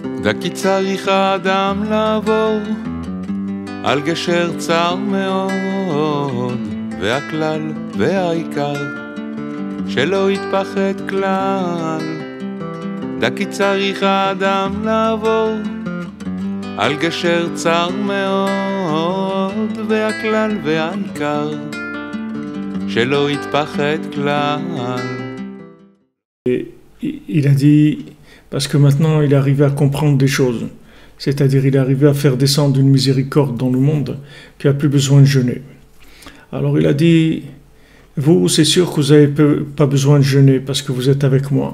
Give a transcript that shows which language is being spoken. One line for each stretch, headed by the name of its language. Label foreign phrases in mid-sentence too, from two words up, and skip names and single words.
Hebrew: וכי צריך האדם לעבור על גשר צר מאוד, והכלל והעיקר שלא יתפחד כלל. וכי צריך האדם לעבור על גשר צר מאוד, והכלל והעיקר שלא יתפחד כלל.
French: Il a dit, parce que maintenant il est arrivé à comprendre des choses, c'est-à-dire il est arrivé à faire descendre une miséricorde dans le monde qui n'a plus besoin de jeûner. Alors il a dit, vous c'est sûr que vous n'avez pas besoin de jeûner parce que vous êtes avec moi.